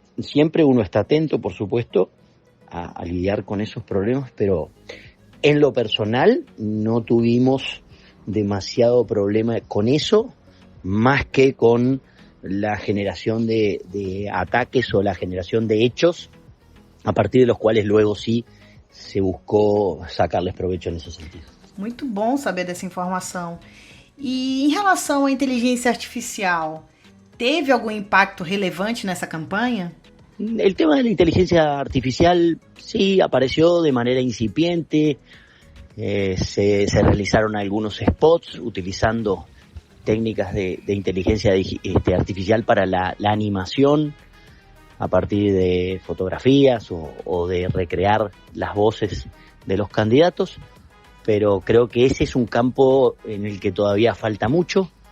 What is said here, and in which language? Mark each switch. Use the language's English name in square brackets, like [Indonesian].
[Spanish] Siempre uno está atento, por supuesto, a lidiar con esos problemas, pero en lo personal no tuvimos demasiado problema con eso, más que con la generación de ataques o la generación de hechos, a partir de los cuales luego sí se [Portuguese] buscou sacarles proveito nesse sentido. Muito bom saber dessa informação. E em relação à inteligência artificial, teve algum impacto relevante nessa campanha? [Spanish] El tema de la inteligencia artificial sí apareció de manera incipiente. Se realizaron algunos spots utilizando técnicas de inteligencia artificial para la animación a partir de fotografías o de recrear las voces de los candidatos, pero creo que ese es un campo en el que todavía falta mucho.